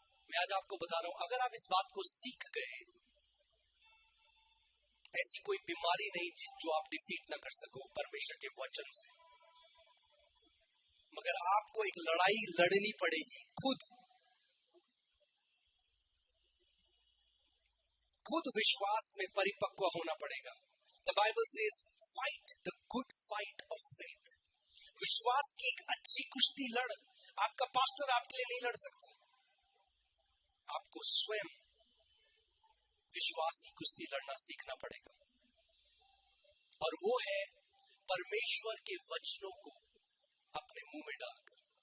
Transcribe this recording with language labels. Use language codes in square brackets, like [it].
[hi] मैं आज आपको बता रहा हूं, अगर आप इस बात को सीख गए, ऐसी कोई बीमारी नहीं जो आप डिफीट ना कर सको परमेश्वर के वचन से, मगर आपको एक लड़ाई लड़नी पड़ेगी। खुद विश्वास में परिपक्व होना पड़ेगा। [en] The Bible says, fight the good fight of faith. [hi] विश्वास की एक अच्छी कुश्ती लड़। आपका पास्टर आपके लिए नहीं लड़ सकता, आपको स्वयं विश्वास की कुश्ती लड़ना सीखना पड़ेगा। और वो है परमेश्वर के वचनों को अपने मुंह में डालकर।